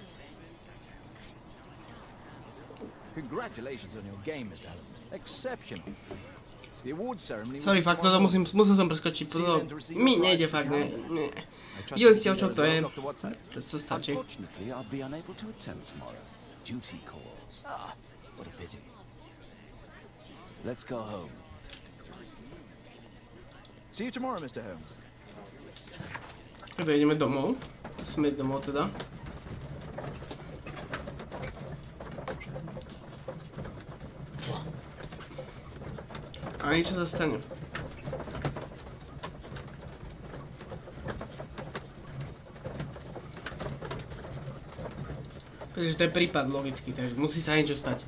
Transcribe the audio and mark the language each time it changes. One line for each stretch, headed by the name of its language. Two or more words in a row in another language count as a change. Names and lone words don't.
English: Congratulations on your game, Mr. Holmes. Exceptional. The award ceremony. Sorry,
Slovak: fakt, toto musel som preskočiť, toto mi nejde fakt, ne. Videli ste, o čom to je, to stačí.
English: Unfortunately, I'll be unable to attend tomorrow. Duty calls. Ah, what a pity. Let's go home. See you tomorrow, Mr. Holmes.
Slovak: Dobre, ideme domov. Musíme ísť domov teda. A niečo sa stane. Takže to je prípad logicky, takže musí sa niečo stať.